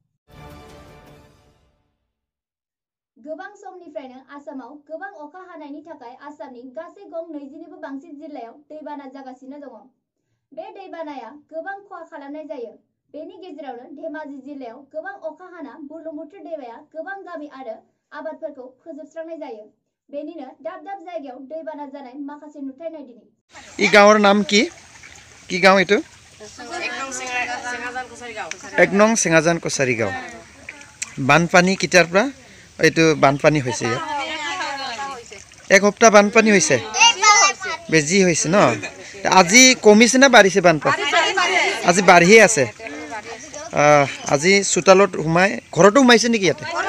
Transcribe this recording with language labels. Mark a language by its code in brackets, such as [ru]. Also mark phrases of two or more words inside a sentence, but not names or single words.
[brx] गोबां समनिफ्रायनो आसामाव गोबां अखा हानायनि थाखाय आसामनि गासै गं 22 बांसिन जिल्लायाव दैबाना जागासिनो दङ बे दैबानाया गोबां खहा खालामनाय जायो बेनि गेजेरावनो धेमाजि जिल्लायाव गोबां अखा हाना बुरलुंबुथुर दैमाया गोबां गामि आरो आबादफोरखौ फोजोबस्रांनाय जायो बेनिनो दाब दाब जायगायाव दैबाना जानाय माखासे नुथाय नायदिनि [as] ই গাঁৱৰ নাম কি গাঁও এইটো এক নং চেঙাজান কছাৰী গাঁও বানপানী কিটাৰ পৰা এইটো বানপানী হৈছে এক সপ্তাহ বানপানী হৈছে বেজি হৈছে ন আজি কমিছে না বাঢ়িছে বানপানী আজি বাঢ়িয়ে আছে আজি চোতালত সোমাই ঘৰতো সোমাইছে নেকি ইয়াতে